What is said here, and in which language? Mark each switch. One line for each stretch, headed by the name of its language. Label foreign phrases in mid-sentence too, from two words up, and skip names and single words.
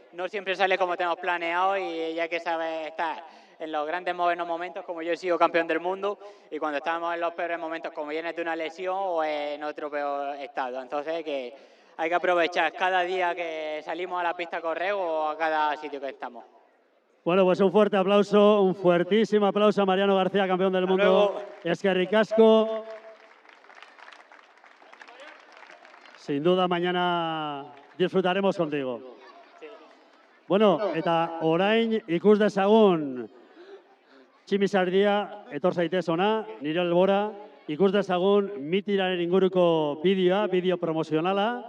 Spanish: No siempre sale como tenemos planeado y ya que sabes estar en los grandes buenos momentos, como yo he sido campeón del mundo, y cuando estamos en los peores momentos, como vienes de una lesión o en otro peor estado. Entonces, que hay que aprovechar cada día que salimos a la pista a correr o a cada sitio que estamos. Bueno, pues un fuerte aplauso, un fuertísimo aplauso a Mariano García, campeón del mundo.
Basque: Eskerrik asko.
Spanish: Sin duda mañana disfrutaremos contigo.
Basque: Bueno, eta orain ikus dezagun Tximisardia etor zaitez ona, nire albora, ikus dezagun mitiraren inguruko bideoa, bideo promozionala.